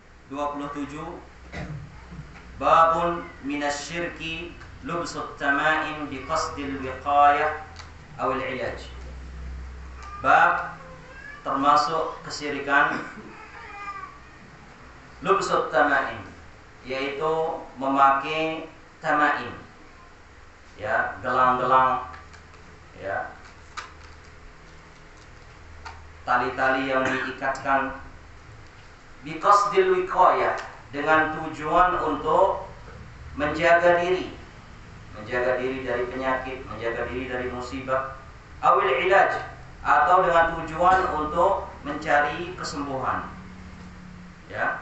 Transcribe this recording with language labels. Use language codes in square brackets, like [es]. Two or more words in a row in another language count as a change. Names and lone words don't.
[ar] 27 باب من الشرك لبس التمائم بقصد الوقاية أو العلاج. [id] Bab termasuk kesyirikan [ar] لبس التمائم, [id] yaitu memakai tamaim, ya, gelang-gelang, ya, tali-tali yang diikatkan [ar] بقصد الوقاية, [id] dengan tujuan untuk menjaga diri dari penyakit, menjaga diri dari musibah, [ar] أو العلاج, [id] atau dengan tujuan untuk mencari kesembuhan, ya.